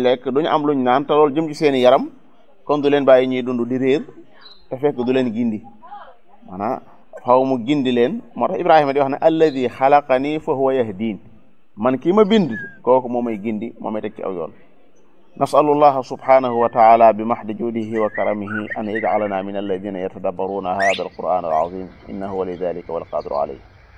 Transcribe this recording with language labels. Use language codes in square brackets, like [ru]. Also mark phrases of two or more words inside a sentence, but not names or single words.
[wo] lekk duñ am luñ naan te loolu jëm ci seeni yaram kon du leen bàyyi ñuy dund di réer te fekk du leen gindi maanaam faaw mu gindi leen moo tax Ibrahima di wax ne [ar] الذي خلقني فهو يهدين [wo] man kii ma bind kooku moo may gindi moo may teg ci aw yoon [ar] نسأل الله سبحانه وتعالى بمحض جوده وكرمه أن يجعلنا من الذين يتدبرون هذا القرآن العظيم إنه ولذلك والقادر عليه.